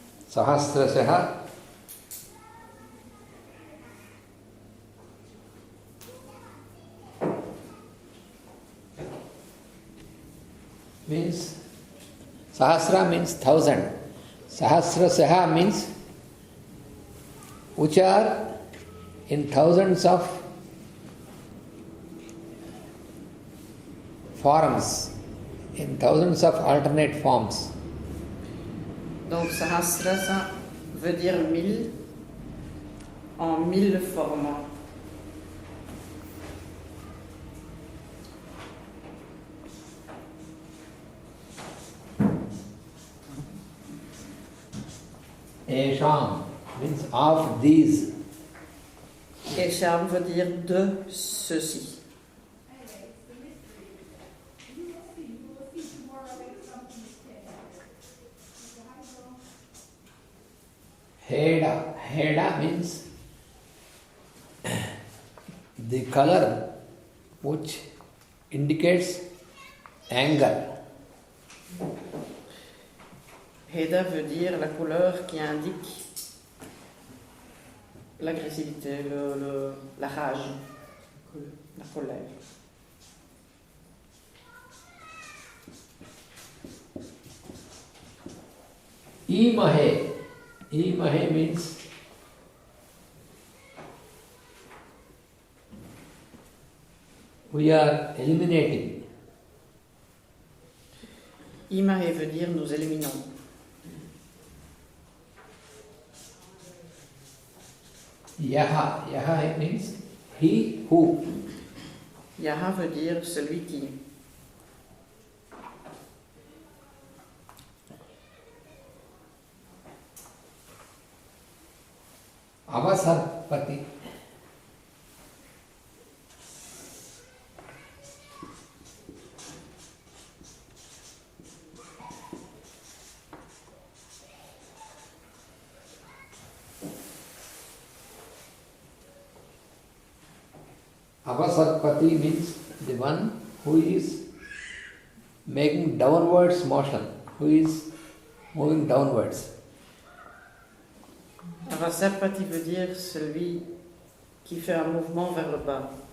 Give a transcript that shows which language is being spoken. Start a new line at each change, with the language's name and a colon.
English: Sahasrasaha means, Sahasra means thousand. Sahasrasaha means which are in thousands of forms, in thousands of alternate forms.
French: Donc Sahasra, ça veut dire 1000 en 1000 formes.
English: Esham means of these.
French: Esham veut dire de ceci.
Sanskrit: Heda.
English: Heda means the color which indicates anger.
French: Heda veut dire la couleur qui indique l'agressivité, la rage, la colère.
Sanskrit: Imahe.
English: Imahe means we are eliminating.
French: Imahe veut dire nous éliminons.
English: Yaha. Yaha means he who.
French: Yaha veut dire celui qui.
Sanskrit: Avasarpati.
English: Avasarpati means the one who is making downwards motion, who is moving downwards.
French: Avasarpati veut dire celui qui fait un mouvement vers le bas.